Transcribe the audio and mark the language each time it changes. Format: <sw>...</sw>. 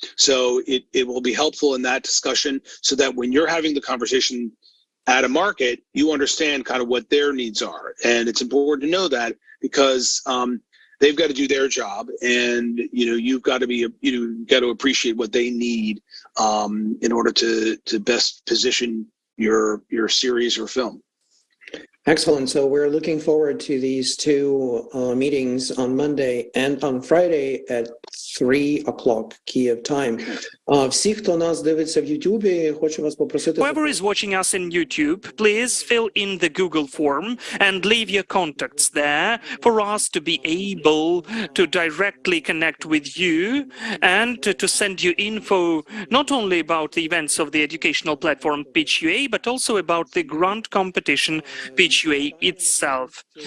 <en>So it will be helpful in that discussion, so that when you're having the conversation at a market, you understand kind of what their needs are, and it's important to know that because they've got to do their job, and you've got to got to appreciate what they need in order to best position your series or film. Excellent. So we're looking forward to these two meetings on Monday and on Friday at 3 o'clock Kiev time.</en> <uk>Всі, хто нас дивиться в Ютубі, хочу вас попросити.</uk> <en>Whoever is watching us in YouTube, please fill in the Google form and leave your contacts there for us to be able to directly connect with you and to send you info not only about the events of the educational platform Pitch UA, but also about the grant competition Pitch UA itself.</en>